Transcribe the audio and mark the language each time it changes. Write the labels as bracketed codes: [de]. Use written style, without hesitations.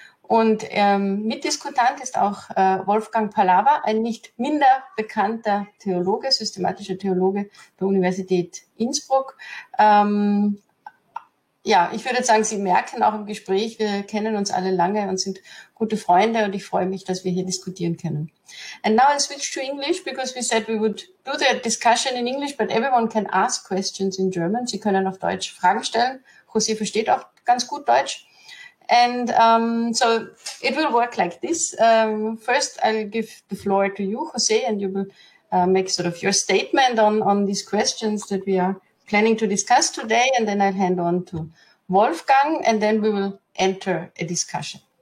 [de] Und Mitdiskutant ist auch Wolfgang Palaver, ein nicht minder bekannter Theologe, systematischer Theologe der Universität Innsbruck. Ja, ich würde sagen, Sie merken auch im Gespräch, wir kennen uns alle lange und sind gute Freunde, und ich freue mich, dass wir hier diskutieren können. [en] And now I'll switch to English, because we said we would do the discussion in English, but everyone can ask questions in German. [de] Sie können auf Deutsch Fragen stellen. José versteht auch ganz gut Deutsch. [en] And so it will work like this. First, I'll give the floor to you, José, and you will make sort of your statement on these questions that we are planning to discuss today, and then I'll hand on to Wolfgang, and then we will enter a discussion.